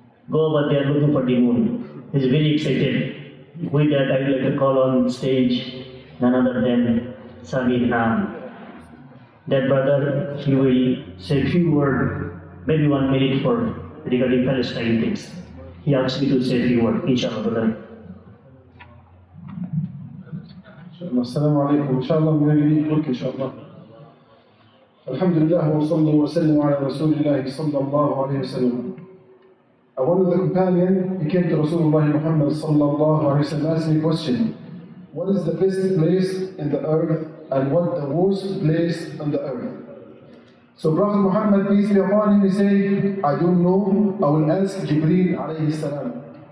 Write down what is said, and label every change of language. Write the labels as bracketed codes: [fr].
[en] Go over there looking for the moon. He's very excited. With that, I would like to call on stage none other than Sami Ham. That brother, he will say a few words, maybe 1 minute for regarding Palestine things. He asked me to say a few words, inshallah, brother. [ar] السلام عليكم إن شاء الله من يجيك إن شاء الله. الحمد لله وصلى وسلم على رسول الله صلى الله عليه وسلم. [en] One of the companions, he came to Rasulullah Muhammad sallallahu alayhi wa sallam, asked me a question. What is the best place in the earth and what the worst place on the earth? So Prophet Muhammad, peace be upon him, he said, I don't know, I will ask Jibreel alayhi salam.